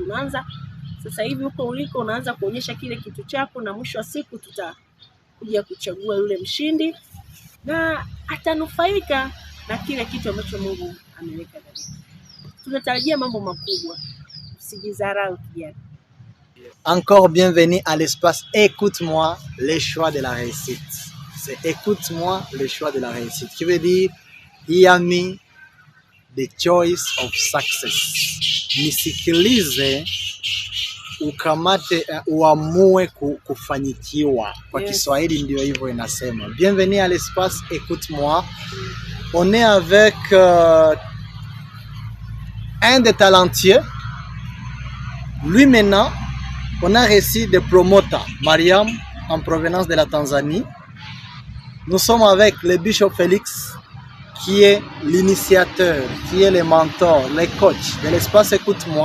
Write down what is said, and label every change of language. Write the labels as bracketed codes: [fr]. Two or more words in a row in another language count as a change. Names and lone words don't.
[sw] Unaanza sasa hivi huko uliko, unaanza kuonyesha kile kitu chako, na mwisho wa siku tutakuja kuchagua yule mshindi na atanufaika na kile kitu ambacho Mungu ameweka ndani. Tunatarajia mambo makubwa. Usijidharau kijana. [fr] Encore bienvenue à l'espace Écoute-moi, le choix de la réussite. C'est Écoute-moi, le choix de la réussite, qui veut dire [en] hear me, the choice of success. [sw] Nisikilize, ukamate, uamue kufanikiwa. Kwa Kiswahili ndio hivyo inasema. [fr] Bienvenue à l'espace Écoute-moi. On est avec un des talentueux Lui maintenant, on a reçu des promoteurs, Mariam en provenance de la Tanzanie. Nous sommes avec le Bishop Félix, qui est l'initiateur, qui est le mentor, le coach de l'espace Écoute-moi.